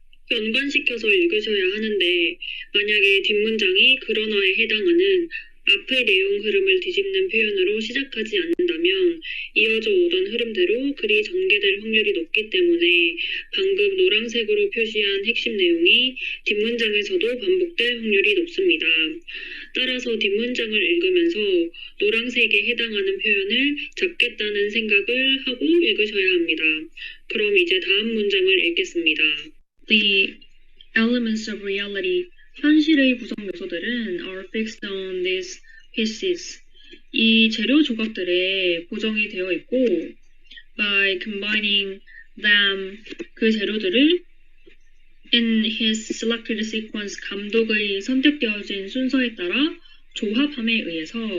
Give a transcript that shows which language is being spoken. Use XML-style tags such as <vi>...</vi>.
<ko>연관시켜서 읽으셔야 하는데 만약에 뒷문장이 그러나에 해당하는 앞의 내용 흐름을 뒤집는 표현으로 시작하지 않는다면 이어져 오던 흐름대로 글이 전개될 확률이 높기 때문에 방금 노란색으로 표시한 핵심 내용이 뒷문장에서도 반복될 확률이 높습니다. 따라서 뒷문장을 읽으면서 노란색에 해당하는 표현을 잡겠다는 생각을 하고 읽으셔야 합니다. 그럼 이제 다음 문장을 읽겠습니다.</ko> <en>The elements of reality,</en> <ko>현실의 구성 요소들은</ko> <en>are fixed on these pieces.</en> <ko>이 재료 조각들에 고정이 되어 있고</ko> <en>by combining them,</en> <ko>그 재료들을</ko> <en>in his selected sequence,</en> <ko>감독의 선택되어진 순서에 따라 조합함에 의해서</ko>